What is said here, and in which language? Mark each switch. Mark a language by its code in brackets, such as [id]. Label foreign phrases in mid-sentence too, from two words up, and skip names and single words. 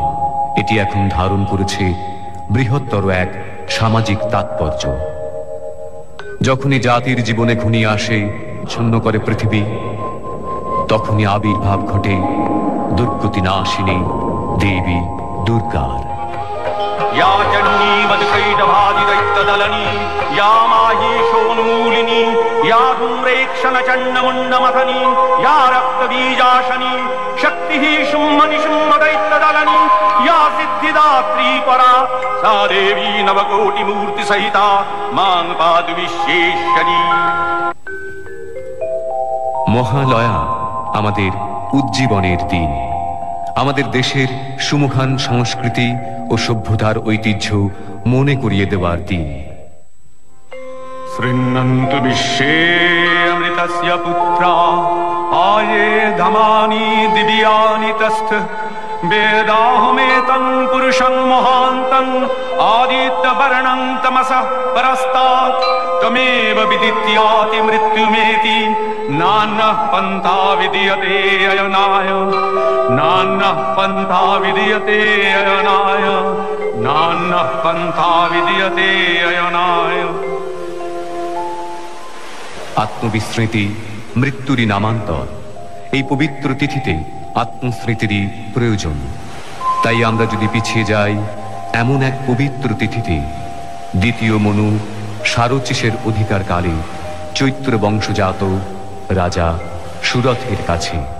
[bn] এটি এখন ধারণ করেছে বৃহত্তর এক সামাজিক তাৎপর্য। যখনই জাতির জীবনে ঘনিয়ে আসে ছন্ন করে পৃথিবী, তখনই আবির্ভাব ঘটে দুর্গতি নাশিনী দেবী দুর্গার। [sa] या जन्नी मधुकैटभाजि दैत्यदलनी या माहीशोन्मूलिनी या धूम्रेक्षणचण्डमुण्डमथनी या रक्तबीजाशनी शक्तिः शुम्भनिशुम्भदैत्यदलनी या सिद्धिदात्री परा सा देवी नवकोटिमूर्तिसहिता मां पातु विश्वेश्वरी। [bn] মহালয়া আমাদের উজ্জীবনের দিন, আমাদের দেশের সুমহান সংস্কৃতি ও সভ্যতার ঐতিহ্য মনে করিয়ে দেওয়ার দিন। [sa] শৃণ্বন্তু বিশ্বে অমৃতস্য পুত্রা আয়ে ধমানি দিব্যানি তস্থ বেদাহমেতং পুরুষং মহান্तं আদিত্যবর্ণং তমসঃ পরস্তাৎ ত্বমেব বিদিত্যাতি মৃত্যুমেতি নান্যঃ পন্থা বিদ্যতে অয়নায় নান্যঃ পন্থা বিদ্যতে অয়নায় নান্যঃ পন্থা বিদ্যতে অয়নায়। [bn] আত্মবিস্মৃতি মৃত্যুরই নামান্তর, এই পবিত্র তিথিতে আত্মস্মৃতিরই প্রয়োজন। তাই আমরা যদি পিছিয়ে যাই এমন এক পবিত্র তিথিতে, দ্বিতীয় মনু সারচিসের অধিকার কালে চৈত্র বংশজাত রাজা সুরথের কাছে।